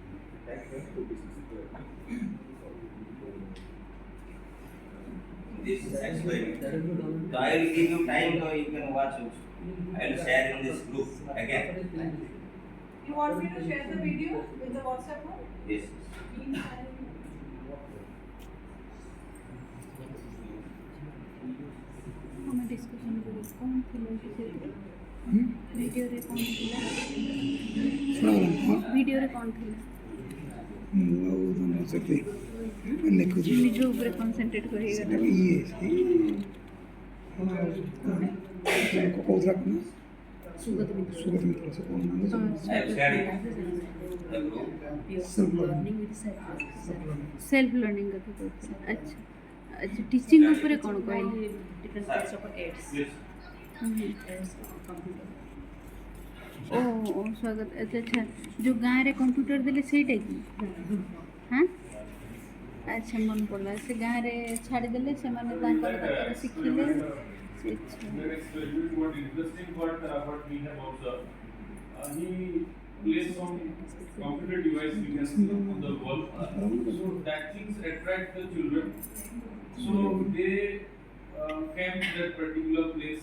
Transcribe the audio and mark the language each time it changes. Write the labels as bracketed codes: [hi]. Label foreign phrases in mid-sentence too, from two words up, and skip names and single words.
[en] This is experiment. So I will give you time so you can watch it. I will share in this group again. you want me to share the video with the WhatsApp group? Yes. [or] ଆମେ ଡିସ୍କସନ୍ କରୁ କ'ଣ ଥିଲା ଭିଡ଼ିଓରେ କ'ଣ ଥିଲା ଭିଡ଼ିଓରେ କ'ଣ ଥିଲା ଲେଖୁଛି ନିଜ ଉପରେ କନସେନ୍ଟ୍ରେଟ୍ କରିଗଲା ସେଟା ବି ଇଏ ସେଇ କହୁଥିଲା କ'ଣ ସୁଗତ ମିତ୍ର ସେ କହୁନାହାନ୍ତି [en] I have said it. The group. self learning [or] କଥା କହୁଥିଲେ ଆଚ୍ଛା ଆଚ୍ଛା ଟିଚିଂ ଉପରେ କ'ଣ କହିଲେ ଓ ସ୍ୱାଗତ ଆଚ୍ଛା ଆଚ୍ଛା ଯେଉଁ ଗାଁରେ କମ୍ପ୍ୟୁଟର ଦେଲେ ସେଇଟା କି ହଁ ଆଚ୍ଛା ମନେ ପଡ଼ିଲା ସେ ଗାଁରେ ଛାଡ଼ିଦେଲେ ସେମାନେ ତାଙ୍କର ତାଙ୍କର ଶିଖିଲେ [en] Next, what interesting what we have observed, he placed some computer device we can see on the wall, so that things attract the children, so they came to that particular place.